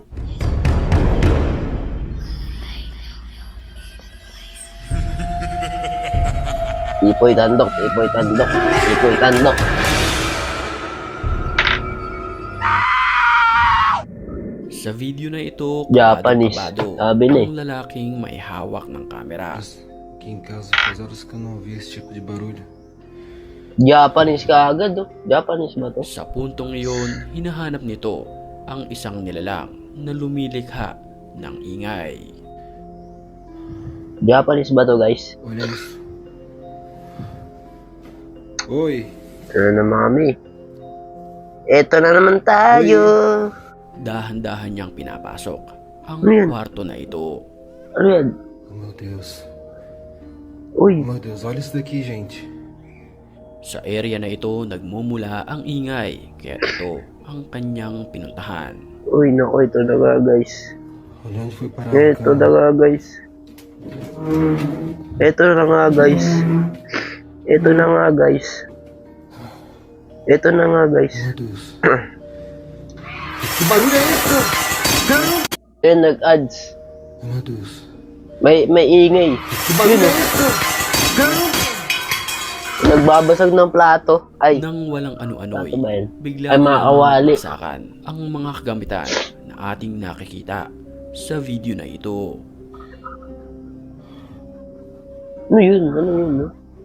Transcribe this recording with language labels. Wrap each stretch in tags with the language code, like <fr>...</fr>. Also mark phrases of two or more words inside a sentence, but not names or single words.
<tl>Pipoy Tandok, Pipoy Tandok, Pipoy Tandok. Sa video na ito, Japanese, kabado sabi na eh. ang lalaking may hawak ng kamera.</tl> <pt>Aqui em casa faz horas que eu não ouvi esse tipo de barulho.</pt> <tl>Japanese ka agad, oh. Japanese ba to? Sa puntong iyon, hinahanap nito ang isang nilalang na lumilikha ng ingay. Japanese ba to guys?</tl> <pt>Olha isso. Oi.</pt> <tl>Ano na mami? Eto na naman tayo. Dahan-dahan niyang pinapasok ang Ano yan? kwarto na ito. Ano yan?</tl> <pt>Oh, meu Deus.</pt> <tl>Uy,</tl> <pt>Meu Deus, olha isso daqui, gente.</pt> <tl>Sa area na ito, nagmumula ang ingay, kaya ito ang kanyang pinuntahan. uy, naku, ito na nga guys.</tl> <pt>Olha onde foi parar o</pt> <tl>Ito na</tl> <pt>carro.</pt> <tl>nga guys. Ito na nga guys. Ito na nga guys. Ito na nga guys.</tl> <pt>Meu Deus. Que barulho é esse?</pt> <tl>Ayun, nag-ads.</tl> <pt>Meu Deus.</pt> <tl>May ingay.</tl> <pt>Que barulho é esse?</pt> <tl>Nagbabasag ng plato. Ay, Nang walang ano-ano'y, plato ba yan? bigla Ay, mga kawali. saksakan ang mga kagamitan na ating nakikita sa video na ito. Ano yun? Ano yun, no?</tl>